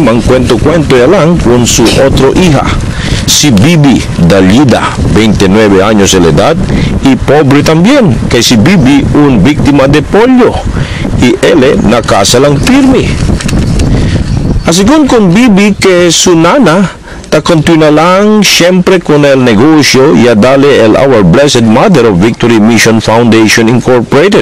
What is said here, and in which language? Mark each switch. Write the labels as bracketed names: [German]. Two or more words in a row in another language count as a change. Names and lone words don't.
[Chavacano] mangkwento-kwento ya lang con su otro hija, si Bibi Dalida, 29 años de edad, y pobre también, que si Bibi un víctima de polio, y él na casa lang firme. Así con Bibi que su nana, ta continúa lang siempre con el negocio y a darle el Our Blessed Mother of Victory Mission Foundation Incorporated.